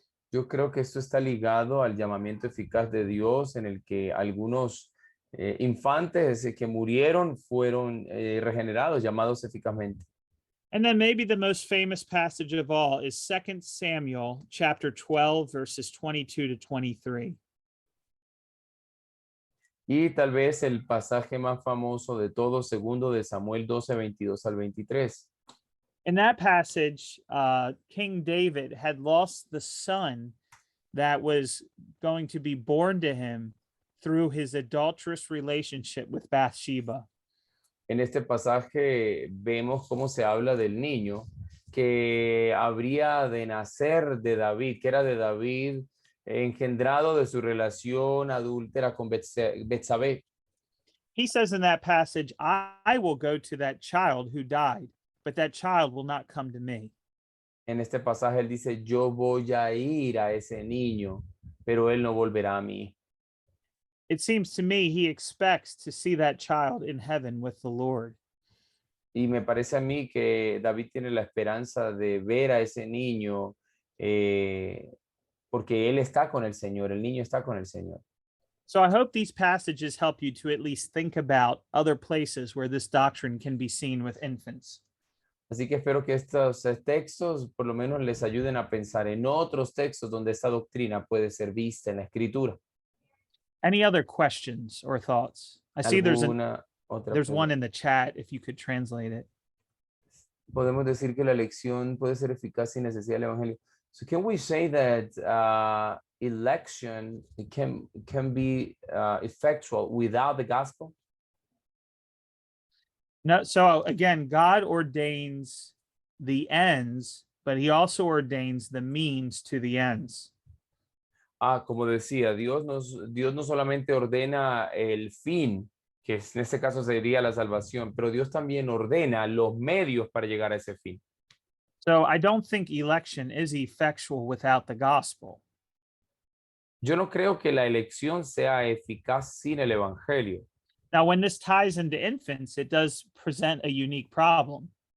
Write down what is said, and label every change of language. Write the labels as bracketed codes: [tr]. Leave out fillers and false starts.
[es] Yo creo que esto está ligado al llamamiento eficaz de Dios en el que algunos infantes que murieron fueron regenerados, llamados eficazmente. [en] And then maybe the most famous passage of all is 2 Samuel chapter 12, verses 22 to 23. [es] Y tal vez el pasaje más famoso de todos, segundo de Samuel 12, 22 al 23. [en] In that passage, King David had lost the son that was going to be born to him through his adulterous relationship with Bathsheba. [es] En este pasaje vemos cómo se habla del niño que habría de nacer de David, que era de David, engendrado de su relación adúltera con Betsabé. [en] He says in that passage, I will go to that child who died, but that child will not come to me. [es] En este pasaje él dice, yo voy a ir a ese niño, pero él no volverá a mí. [en] it seems to me he expects to see that child in heaven with the Lord. [es] Y me parece a mí que David tiene la esperanza de ver a ese niño porque él está con el Señor, el niño está con el Señor. [en] So I hope these passages help you to at least think about other places where this doctrine can be seen with infants. [es] Así que espero que estos textos por lo menos les ayuden a pensar en otros textos donde esta doctrina puede ser vista en la Escritura. [en] Any other questions or thoughts? I see there's [es] ¿Alguna otra [en] one [es] pregunta? [en] in the chat if you could translate it. [es] Podemos decir que la elección puede ser eficaz sin necesidad del evangelio. [en] So can we say that election can be effectual without the gospel? No, so again, God ordains the ends, but he also ordains the means to the ends. [es] Como decía, Dios no solamente ordena el fin, que en este caso sería la salvación, pero Dios también ordena los medios para llegar a ese fin. [en] So I don't think election is effectual without the gospel. [es] Yo no creo que la elección sea eficaz sin el evangelio. [en] Now, when this ties into infants, it does present a unique problem.